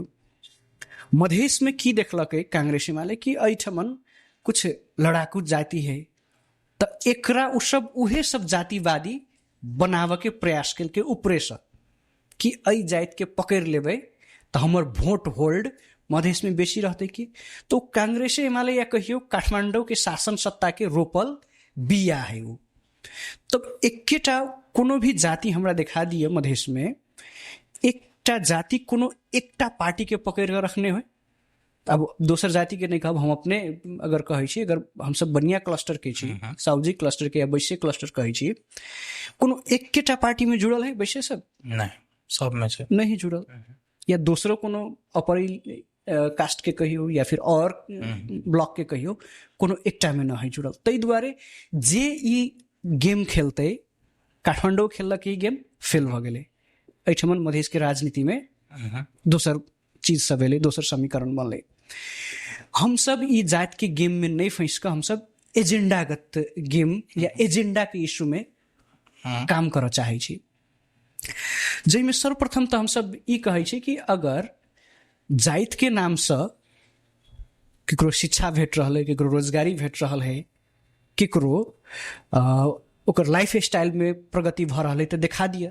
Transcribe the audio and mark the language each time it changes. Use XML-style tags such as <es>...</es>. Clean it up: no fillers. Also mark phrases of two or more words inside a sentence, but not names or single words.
<mai>मधेश में की देखलकै कांग्रेस एमाले कि एहिठमन कुछ लड़ाकू जाति है, तो एकरा उ सब उहे सब जातिवादी बनावे के प्रयास केलकै ऊपरे से कि एहि जाति के पकड़ लेबै तो हमर वोट होल्ड मधेश में बेसी रहते कि। तो कांग्रेस एमाले या कहियो काठमांडू के शासन सत्ता के रोपल बिया है वो। तो एकेटा कोनो भी जाति हमरा दिखा दिए मधेश में, एकटा जाति कोनो एकटा पार्टी के पकड़ के रखने हो। अब दोसर जाति के नहीं कहब, हम अपने अगर कहै छी, अगर हम सब बनिया क्लस्टर के छी, साउजी क्लस्टर के या वैश्य क्लस्टर कहै छी, कोनो एकेटा पार्टी में जुड़ल है वैश्य सब नहीं, सब में से नहीं जुड़ल, या दूसरो कोनो</mai> <en>upper caste</en> <mai>के कहियो या फिर और ब्लॉक के कहियो, कोनो एकटा में नहीं जुड़ल। तै दुआरे जे ई गेम खेलते काठमांडू खेलक ई</mai> <en>game fail</en> <mai>भ गेलै, एहिठमन मधेश के राजनीति में दोसर चीज सब एलै, दोसर समीकरण बनलै। हम सब ई जात के गेम में नहीं फंस कर हम सब एजेंडागत गेम या एजेंडा के इशू में काम करऽ चाहै छी, जाहिमे सर्वप्रथम तऽ हम सब ई कहै छी कि अगर जाइत के नाम से केकरो शिक्षा भेट रहल है, केकरो रोजगारी भेट रहल है, केकरो ओकर</mai> <en>life style</en> <mai>में प्रगति भऽ रहल है तऽ देखा दिया।</mai>